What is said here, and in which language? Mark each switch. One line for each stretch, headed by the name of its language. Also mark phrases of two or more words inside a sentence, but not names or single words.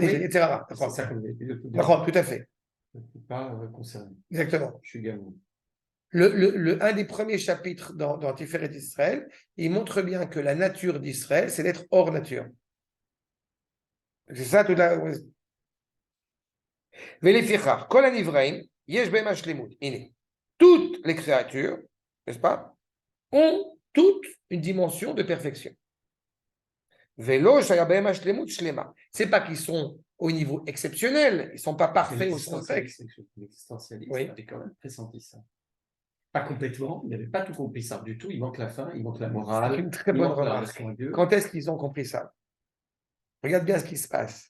French: Yetzirah? C'est ça qu'on avait étudié au début. D'accord, tout à fait. Je ne suis pas concerné. Exactement. Je suis gamin. Un des premiers chapitres dans Tiferet d'Israël, il montre bien que la nature d'Israël, c'est d'être hors nature. C'est ça tout la.
Hebrew: ולפיכך, כל הנבראים, יש בהם השלמות.
French: Toutes les créatures, n'est-ce pas, ont toutes une dimension de perfection.
Hebrew: ולא שיהיה בהם השלמות שלמה.
French: C'est pas qu'ils sont au niveau exceptionnel, ils ne sont pas parfaits au sens texte. L'existentialiste Oui. avait quand même pressenti ça. Pas complètement, il n'avait pas tout compris ça du tout. Il manque la fin, il manque la morale. C'est une très il bonne manque la remarque. relation à Dieu. Quand est-ce qu'ils ont compris ça? Regarde bien ce qui se passe.